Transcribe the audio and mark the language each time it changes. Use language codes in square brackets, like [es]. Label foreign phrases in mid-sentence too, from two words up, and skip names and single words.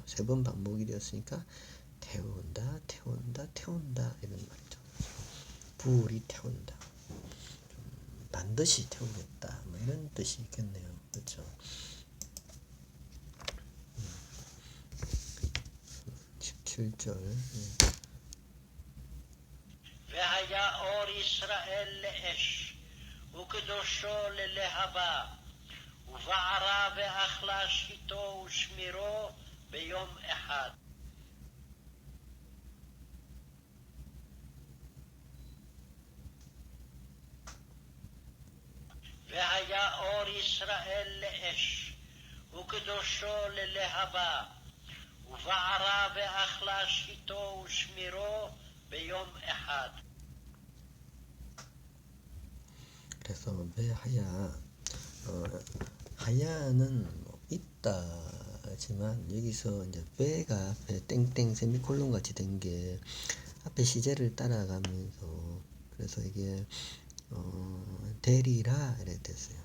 [ko] 3번 반복이 되었으니까 태운다 이런 말이죠. 불이 태운다. 반드시 태우겠다. 뭐 이런 뜻이 있겠네요. 그렇죠? 17절. [he] והיה אור ישראל לאש, וקדושו ללהבה, ובערה ואכלה שיטו ושמירו ביום אחד. והיה אור ישראל לאש, וקדושו ללהבה, ובערה ואכלה שיטו ושמירו ביום אחד. [ko] 그래서 배하야, 하야는 뭐 있다지만 여기서 이제 배가 배 땡땡 세미콜론 같이 된 게 앞에 시제를 따라가면서 그래서 이게 되리라 이렇게 됐어요.